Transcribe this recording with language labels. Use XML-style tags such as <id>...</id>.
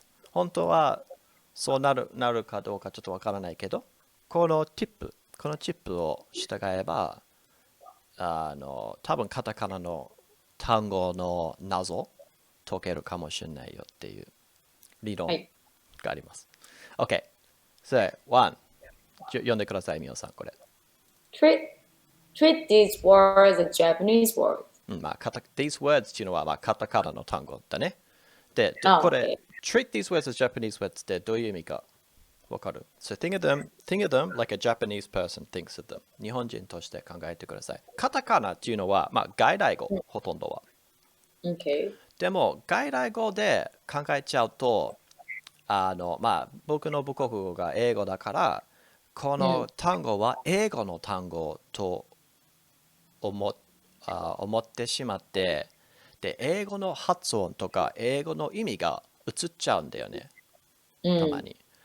<ja>本当はそうなるかどうかちょっとわからないけど、このチップを従えば、多分カタカナの単語の謎解けるかもしれないよっていう理論はい。があります。OK。</ja> <en>So, one.</en> <ja>読んでください、みおさん、これ。</ja> <en>treat treat these words as Japanese words.</en> <ja>まあ、</ja> <en>these words</en> <ja>っていうのは、まあ、カタカナの単語だね。で、これ、</ja> <en>Okay. treat these words as Japanese words</en> <ja>ってどういう意味かわかる？</ja> <en>So think of them like a Japanese person thinks of them.</en> <ja>日本人として考えてください。カタカナっていうのは、まあ、外来語、ほとんどは。</ja> <en>Okay.</en> <ja>でも、外来語で考えちゃうと、まあ、僕の母国語が英語だから、この単語は英語の単語と思ってしまって、で、英語の発音とか英語の意味が移っちゃうんだよね、たまに。</ja>